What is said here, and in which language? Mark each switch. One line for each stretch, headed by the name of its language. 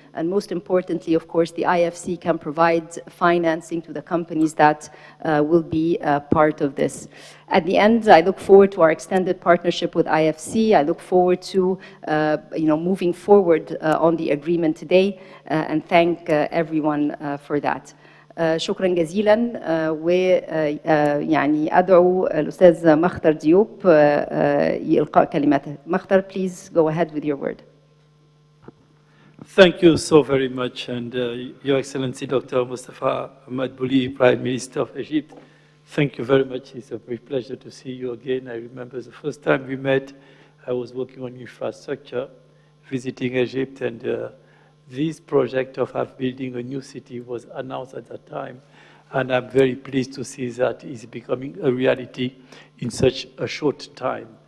English: And most importantly, of course, the IFC can provide financing to the companies that will be part of this. At the end, I look forward to our extended partnership with IFC. I look forward to moving forward on the agreement today, and thank everyone for that.
Arabic: شكرا جزيلا ويعني أدعو الأستاذ مختار ديوب يلقاء كلماته.
English: مختار, please go ahead with your word. Thank you so very much, and Your Excellency Dr. Mustafa Madbuli, Prime Minister of Egypt. Thank you very much. It's a great pleasure to see you again. I remember the first time we met, I was working on infrastructure, visiting Egypt, and this project of building a new city was announced at that time, and I'm very pleased to see that it's becoming a reality in such a short time.